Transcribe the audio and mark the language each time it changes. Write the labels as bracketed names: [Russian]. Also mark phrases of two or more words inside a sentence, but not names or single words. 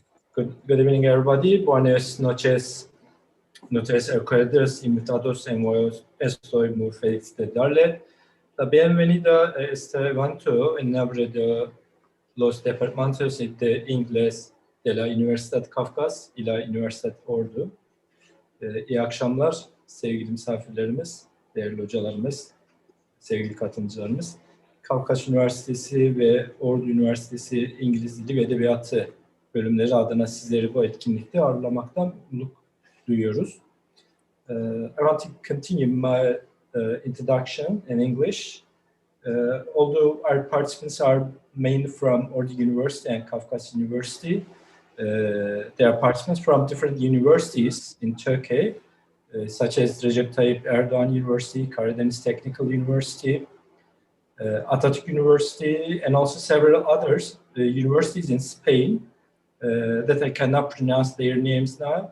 [English] Good evening, everybody. [Spanish] Buenas noches a ustedes, invitados en estoy muy feliz de darle la bienvenida a este evento en nombre de los departamentos de inglés de la Universidad Kafkas y la Universidad Ordu. [Turkish] İyi akşamlar sevgili misafirlerimiz, değerli hocalarımız, sevgili katılımcılarımız. Kafkas Üniversitesi ve Ordu Üniversitesi İngiliz Dili ve Edebiyatı bölümleri adına sizleri bu etkinlikte ağırlamaktan mutluluk duyuyoruz. [English] I want to continue my introduction in English. Although our participants are mainly from Ordu University and Kafkas University, there are participants from different universities in Turkey, such as Recep Tayyip Erdoğan University, Karadeniz Technical University, Atatürk University, and also several others universities in Spain that I cannot pronounce their names now.